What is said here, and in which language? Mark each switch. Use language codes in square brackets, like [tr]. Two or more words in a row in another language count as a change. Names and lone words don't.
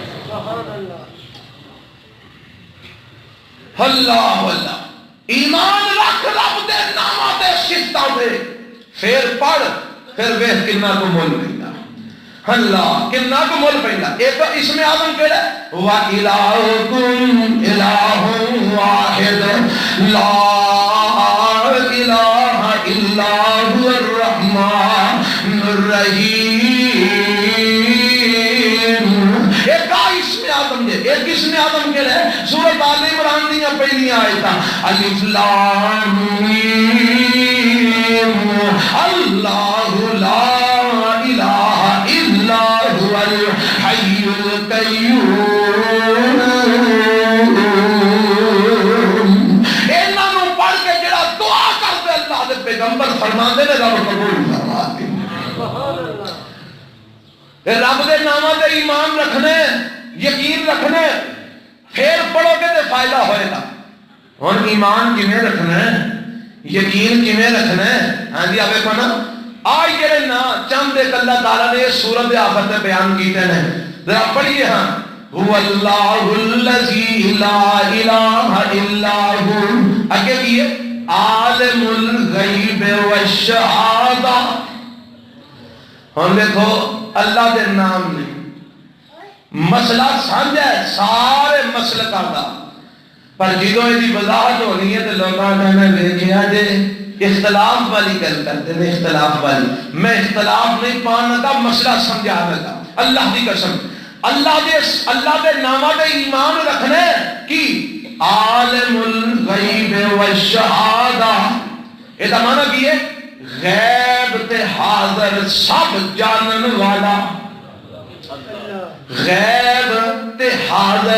[ar] سبحان اللہ۔ [pa] اللہ اللہ، ایمان رکھ رب دے نامہ دے صفتاں دے، پھر پڑھ، پھر ویکھ کنا کو مول پیندا، اللہ کنا کو مول پیندا۔ ایک اسم اعظم کیڑا ہے؟ [ar] وَإِلَٰهُكُمْ إِلَٰهٌ وَاحِدٌ لَا إِلَٰهَ إِلَّا هُوَ الرَّحْمَٰنُ الرَّحِيمُ۔ [pa] ایک اسم اعظم دے، ایک اسم اعظم کیڑا ہے؟ سورۃ آل عمران دیاں پہلیاں آیتاں، [ar] الف لام میم، اللہ لا الہ الا هو الحی القیوم۔ [pa] انہاں نوں پڑھ کے جڑا دعا کردے اللہ دے پیغمبر فرماندے نے رب قبول فرما دے۔ [ar] سبحان اللہ۔ [pa] رب دے ناماں تے ایمان رکھنے، یقین رکھنے، پھر پڑھو گے تو فائدہ ہوئے گا۔ ہن ایمان کیویں رکھنا ہے، یقین کیویں رکھنا ہے؟ ہاں جی آپ دیکھو نا، آج جڑے نا چند ایک اللہ تعالیٰ نے اس سورت آخر میں بیان کیتے ہیں، ذرا پڑھیے ہاں، [ar] هو اللہ الذی لا الہ الا ہو، [pa] اگے کیے [ar] عالم الغیب والشہادہ۔ [pa] ہم دیکھو اللہ دے نام نے مسئلہ سمجھا ہے سارے مسلکاں دا، پر جدوں دی وضاحت ہونی ہے تو لوگاں نے دیکھیا جے اختلاف والی گل کرتے ہیں، اختلاف والی۔ میں اختلاف نہیں پانا کا مسئلہ سمجھانا کا، اللہ دی قسم، اللہ دے نامہ دے ایمان رکھنے کی [ar] عالم الغیب والشہادہ، [pa] یہ دا معنی کی ہے غیب تے حاضر سب جانن والا، غیب تے حاضر۔